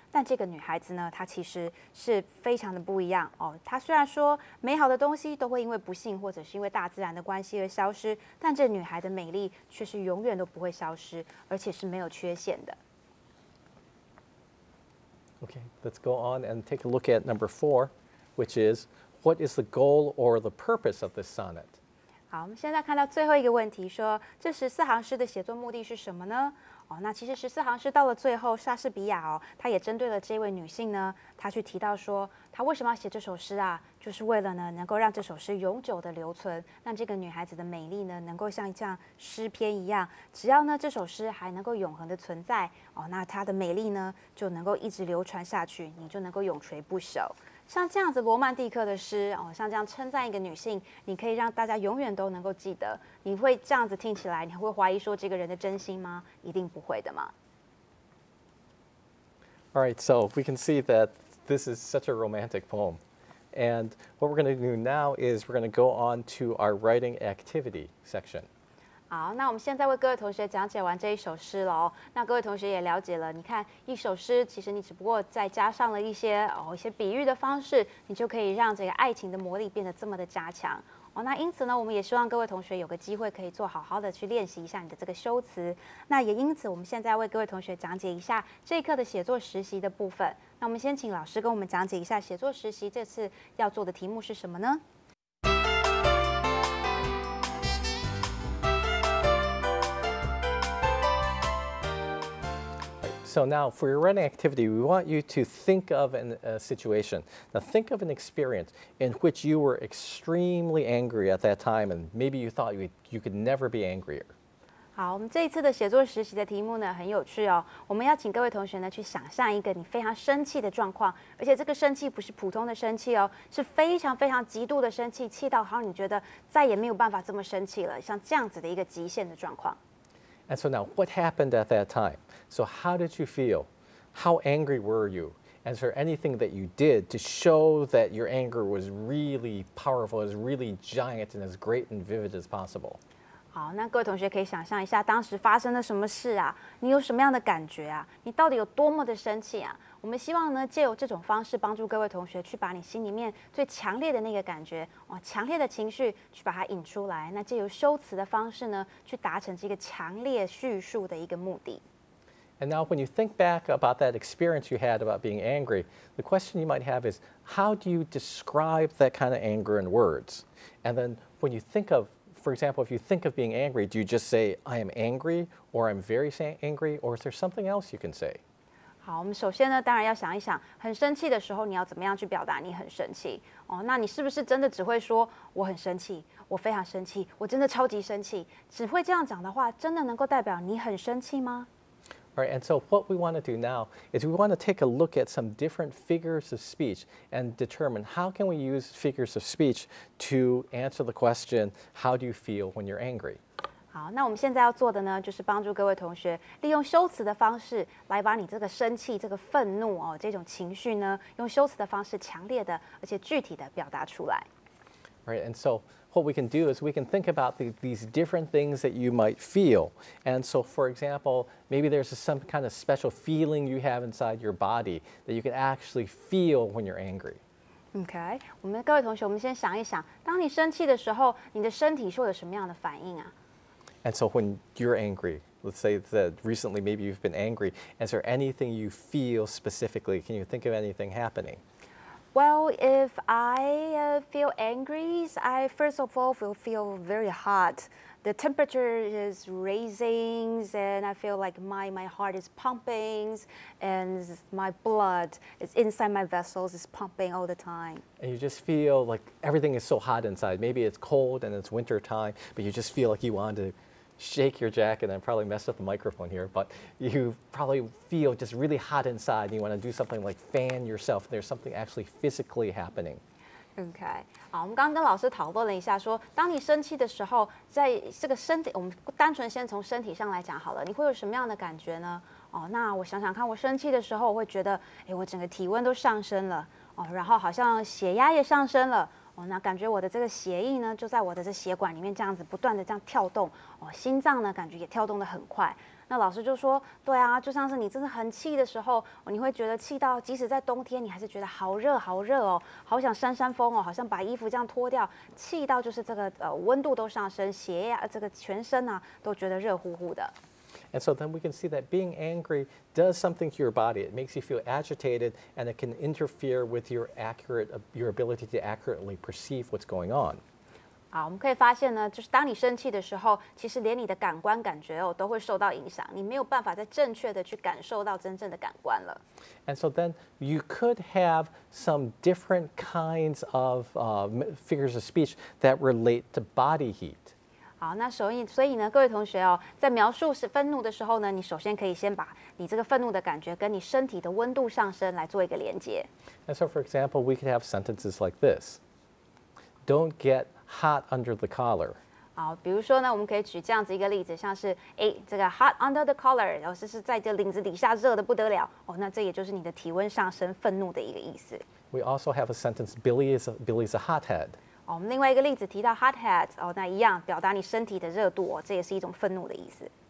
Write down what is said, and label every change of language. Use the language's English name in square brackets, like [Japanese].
[Chinese] 但这个女孩子呢，她其实是非常的不一样她虽然说美好的东西都会因为不幸或者是因为大自然的关系而消失，但这女孩的美丽却是永远都不会消失，而且是没有缺陷的。 [English] Okay, let's go on and take a look at number 4, which is, what is the goal or the purpose of this sonnet? [Chinese] 好，我们现在看到最后一个问题，说这14行诗的写作目的是什么呢？那其实14行诗到了最后，莎士比亚他也针对了这位女性呢，他去提到说，他为什么要写这首诗啊？就是为了呢，能够让这首诗永久的留存，让这个女孩子的美丽呢，能够像诗篇一样，只要呢这首诗还能够永恒的存在，那她的美丽呢就能够一直流传下去，你就能够永垂不朽。像这样子罗曼蒂克的诗像这样称赞一个女性，你可以让大家永远都能够记得。你会这样子听起来，你会怀疑说这个人的真心吗？一定不会的嘛。 [English] All right, so we can see that this is such a romantic poem. And what we're going to do now is we're going to go on to our writing activity section. [Chinese] 好，那我们现在为各位同学讲解完这一首诗了哦。那各位同学也了解了，你看一首诗，其实你只不过再加上了一些比喻的方式，你就可以让这个爱情的魔力变得这么的加强。那因此呢，我们也希望各位同学有个机会可以做好好的去练习一下你的这个修辞。那也因此，我们现在为各位同学讲解一下这一课的写作实习的部分。那我们先请老师跟我们讲解一下写作实习这次要做的题目是什么呢？ [English] So now for your writing activity, we want you to think of a situation. Now think of an experience in which you were extremely angry at that time and maybe you thought you could never be angrier. [Chinese] 好，我们这一次的写作实习的题目呢很有趣哦。我们要请各位同学呢去想象一个你非常生气的状况，而且这个生气不是普通的生气哦，是非常非常极度的生气，气到好像你觉得再也没有办法这么生气了，像这样子的一个极限的状况。 [English] And so now, what happened at that time? So how did you feel? How angry were you? And is there anything that you did to show that your anger was really powerful, was really giant, and as great and vivid as possible? [Chinese] 好，那各位同学可以想象一下，当时发生了什么事啊？你有什么样的感觉啊？你到底有多么的生气啊？我们希望呢，借由这种方式帮助各位同学去把你心里面最强烈的那个感觉，强烈的情绪去把它引出来。那借由修辞的方式呢，去达成这个强烈叙述的一个目的。 [English] And now when you think back about that experience you had about being angry, the question you might have is, how do you describe that kind of anger in words? And then when you think of, for example, if you think of being angry, do you just say, I am angry, or I'm very angry, or is there something else you can say? [Chinese] 好，我们首先呢，当然要想一想，很生气的时候，你要怎么样去表达你很生气那你是不是真的只会说我很生气，我非常生气，我真的超级生气？只会这样讲的话，真的能够代表你很生气吗？ [English] All right, and so what we want to do now is we want to take a look at some different figures of speech and determine how can we use figures of speech to answer the question, how do you feel when you're angry? [Chinese] 好，那我们现在要做的呢，就是帮助各位同学利用修辞的方式来把你这个生气、这个愤怒这种情绪呢，用修辞的方式强烈的而且具体的表达出来。 [English] All right, and so what we can do is we can think about these different things that you might feel. And so, for example, maybe there's some kind of special feeling you have inside your body that you can actually feel when you're angry. [Chinese] OK， 我们各位同学，我们先想一想，当你生气的时候，你的身体会有什么样的反应啊？ [English] And so when you're angry, let's say that recently maybe you've been angry, is there anything you feel specifically? Can you think of anything happening? Well, if I feel angry, I first of all will feel very hot. The temperature is raising, and I feel like my heart is pumping, and my blood is inside my vessels is pumping all the time. And you just feel like everything is so hot inside. Maybe it's cold and it's winter time, but you just feel like you want to shake your jacket, and I probably messed up the microphone here, but you probably feel just really hot inside, and you want to do something like fan yourself. There's something actually physically happening. [Chinese] OK， 好，我们刚刚跟老师讨论了一下说，当你生气的时候，在这个身体，我们单纯先从身体上来讲好了，你会有什么样的感觉呢？哦，那我想想看，我生气的时候，我会觉得，我整个体温都上升了，哦，然后好像血压也上升了，哦，那感觉我的这个血液呢，就在我的这血管里面这样子不断的这样跳动，哦，心脏呢感觉也跳动得很快。那老师就说，对啊，就像是你真的很气的时候，你会觉得气到，即使在冬天，你还是觉得好热好热哦，好想扇扇风哦，好像把衣服这样脱掉，气到就是这个温度都上升，血压这个全身啊都觉得热乎乎的。 [English] And so then we can see that being angry does something to your body. It makes you feel agitated, and it can interfere with your ability to accurately perceive what's going on. [Chinese] 好，我们可以发现呢，就是当你生气的时候，其实连你的感官感觉都会受到影响，你没有办法再正确的去感受到真正的感官了。 [English] And so then you could have some different kinds of figures of speech that relate to body heat. [Chinese] 好，那所以呢，各位同学哦，在描述愤怒的时候呢，你首先可以先把你这个愤怒的感觉跟你身体的温度上升来做一个连接。 [English] And so, for example, we could have sentences like this: "Don't get hot under the collar." [Chinese] 好，比如说呢，我们可以举这样子一个例子，像是这个 [English] hot under the collar， [Chinese] 然后是在这领子底下热得不得了哦，那这也就是你的体温上升、愤怒的一个意思。 [English] We also have a sentence: Billy's a hothead." [Chinese] 我们另外一个例子提到 hothead， 哦，那一样表达你身体的热度哦，这也是一种愤怒的意思。